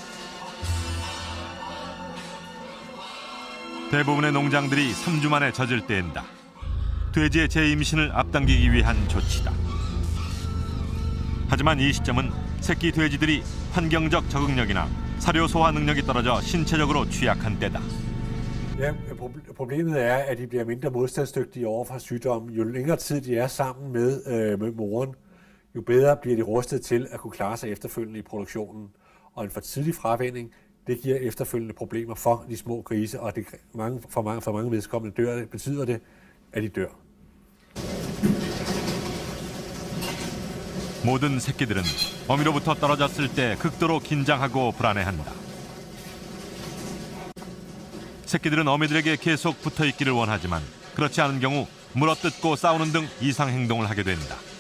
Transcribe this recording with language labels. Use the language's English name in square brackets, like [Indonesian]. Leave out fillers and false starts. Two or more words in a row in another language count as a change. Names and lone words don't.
[Korean] 대부분의 농장들이 3주 만에 젖을 뗀다. 돼지의 재임신을 앞당기기 위한 조치다. 하지만 이 시점은 새끼 돼지들이 환경적 적응력이나 사료 소화 능력이 떨어져 신체적으로 취약한 때다. [Danish] Ja, problemet er, at de bliver mindre modstandsdygtige over for sygdommen. Jo længere tid de er sammen med moren, jo bedre bliver de rustet til at kunne klare sig efterfølgende i produktionen. Og en for tidlig fravænning, det giver efterfølgende problemer for de små grise, og det for mange vedkommende betyder det, at de dør. [Korean] 모든 새끼들은 어미로부터 떨어졌을 때 극도로 긴장하고 불안해한다. 새끼들은 어미들에게 계속 붙어있기를 원하지만 그렇지 않은 경우 물어뜯고 싸우는 등 이상 행동을 하게 된다.